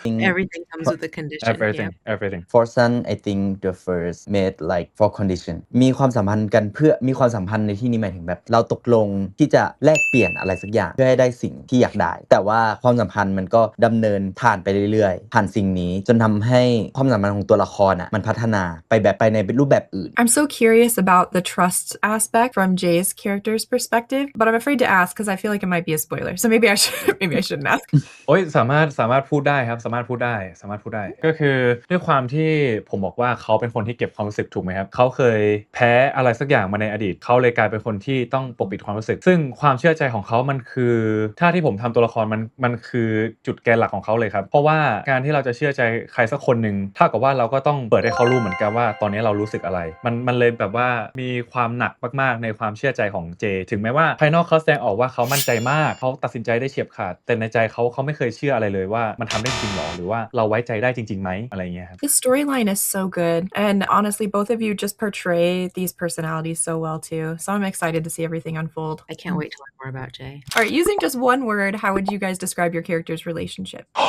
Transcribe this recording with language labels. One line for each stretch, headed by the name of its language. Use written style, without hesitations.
English: Everything comes with a condition. everything For Sun I think the first made like for condition
Thai: มีความสัมพันธ์กันเพื่อมีความสัมพันธ์ในที่นี้หมายถึงแบบเราตกลงที่จะแลกเปลี่ยนอะไรสักอย่างเพื่อให้ได้สิ่งที่อยากได้แต่ว่าความสัมพันธ์มันก็ดำเนินผ่านไปเรื่อยๆผ่านสิ่งนี้จนทำให้ความสัมพันธ์ของตัวละครมันพัฒนาไปในรูปแบบอื่น
English: I'm so curious about the trust aspect from Jay's character's perspective, but I'm afraid to ask because I feel like it might be a spoiler. So maybe I shouldn't ask.
Thai: โอ้ยสามารถพูดได้ครับสามารถพูดได้ก็คือด้วยความที่ผมบอกว่าเขาเป็นคนที่เก็บความรู้สึกถูกไหมครับเขาเคยแพ้อะไรสักอย่างมาในอดีตเขาเลยกลายเป็นคนที่ต้องปกปิดความรู้สึกซึ่งความเชื่อใจของเขามันคือถ้าที่ผมทำตัวละครมันคือจุดแกนหลักของเขาเลยครับเพราะว่าการที่เราจะเชื่อใจใครสักคนนึงเท่ากับว่าเราก็ต้องเปิดให้เขารู้เหมือนกันว่าตอนนี้เรารู้สึกอะไร มันเลยแบบว่ามีความหนักมากๆในความเชื่อใจของเจถึงแม้ว่าภายนอกเขาแสดงออกว่าเขามั่นใจมากเขาตัดสินใจได้เฉียบขาดแต่ในใจเขาไม่เคยเชื่ออะไรเลยว่ามันทำได้จริงหรอหรือว่าเราไว้ใจได้จริงๆไหมอะไรเงี้ยครับ
English: The storyline is so good, and honestly, both of you just portray these personalities so well too. So I'm excited to see everything unfold. I can't wait to learn more about Jay. All right, using just one word, how would you guys describe your character's relationship?